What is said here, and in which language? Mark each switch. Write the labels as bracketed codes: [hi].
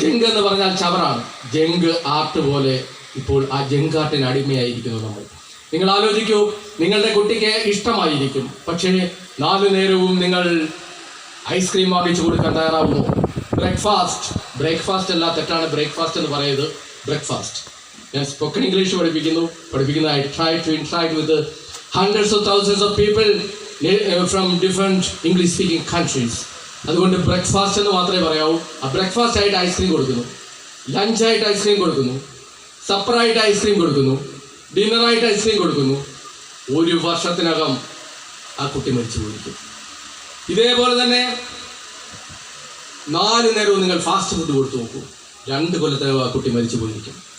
[ml] Junk എന്ന് പറഞ്ഞാൽ ചവറാണ്. Junk art പോലെ ഇപ്പോൾ ആ ജങ്ക് ആർട്ടിന് അടിമയായിരിക്കുന്നു നമ്മൾ. നിങ്ങൾ ആലോചിക്കൂ, നിങ്ങളുടെ കുട്ടിക്ക് ഇഷ്ടമായിരിക്കും, പക്ഷേ 4 നേരവും നിങ്ങൾ ഐസ്ക്രീം വാങ്ങിച്ചു കൊടുക്കാൻ തയ്യാറാവുമോ? ബ്രേക്ക്ഫാസ്റ്റ് അല്ല, തെറ്റാണ്. ബ്രേക്ക്ഫാസ്റ്റ് എന്ന് പറയുന്നത് ബ്രേക്ക്ഫാസ്റ്റ്. ഞാൻ സ്പോക്കൺ ഇംഗ്ലീഷ് പഠിപ്പിക്കുന്ന [en] I try to interact with hundreds of thousands of people from different English speaking countries. [ml] അതുകൊണ്ട് ബ്രേക്ക്ഫാസ്റ്റ് എന്ന് മാത്രമേ പറയാവൂ. ആ ബ്രേക്ക്ഫാസ്റ്റ് ആയിട്ട് ഐസ്ക്രീം കൊടുക്കുന്നു, ലഞ്ചായിട്ട് ഐസ്ക്രീം കൊടുക്കുന്നു, സപ്പറായിട്ട് ഐസ്ക്രീം കൊടുക്കുന്നു, ഡിന്നറായിട്ട് ഐസ്ക്രീം കൊടുക്കുന്നു. 1 വർഷത്തിനകം ആ കുട്ടി മരിച്ചു പോയിരിക്കും. ഇതേപോലെ തന്നെ 4 നേരവും നിങ്ങൾ ഫാസ്റ്റ് ഫുഡ് കൊടുത്തു നോക്കൂ, 2 കൊല്ലത്തിനകം ആ കുട്ടി മരിച്ചു പോയിരിക്കും.